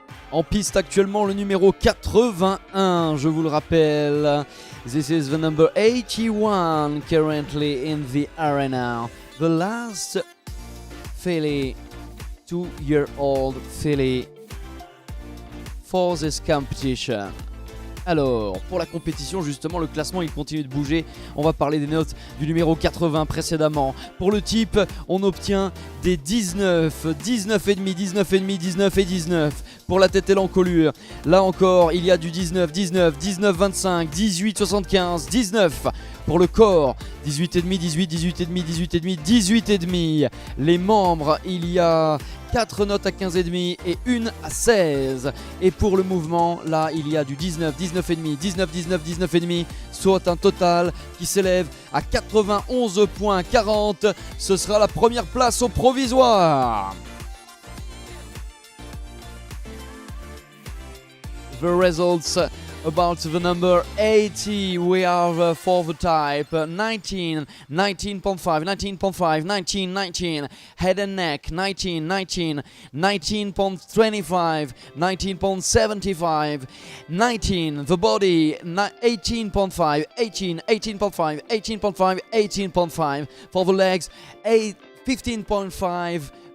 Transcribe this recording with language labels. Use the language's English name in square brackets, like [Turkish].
[French] En piste actuellement le numéro 81, je vous le rappelle. [English] This is the number 81 currently in the arena. The last filly, 2-year-old filly for this competition. [French] Alors, pour la compétition, justement, le classement il continue de bouger. On va parler des notes du numéro 80 précédemment. Pour le type, on obtient des 19, 19,5, 19,5, 19 et 19. Pour la tête et l'encolure, là encore, il y a du 19, 19, 19, 25, 18, 75, 19. Pour le corps, 18,5, 18, 18,5, 18,5, 18,5. Les membres, il y a 4 notes à 15,5 et une à 16. Et pour le mouvement, là, il y a du 19, 19,5, 19, 19, 19,5, soit un total qui s'élève à 91,40. Ce sera la première place au provisoire. [English] The results about the number 80 we have for the type 19, 19.5, 19.5, 19, 19, head and neck 19, 19, 19.25, 19.75, 19, the body 18.5, 18, 18.5, 18.5, 18.5, for the legs 8, 15.5,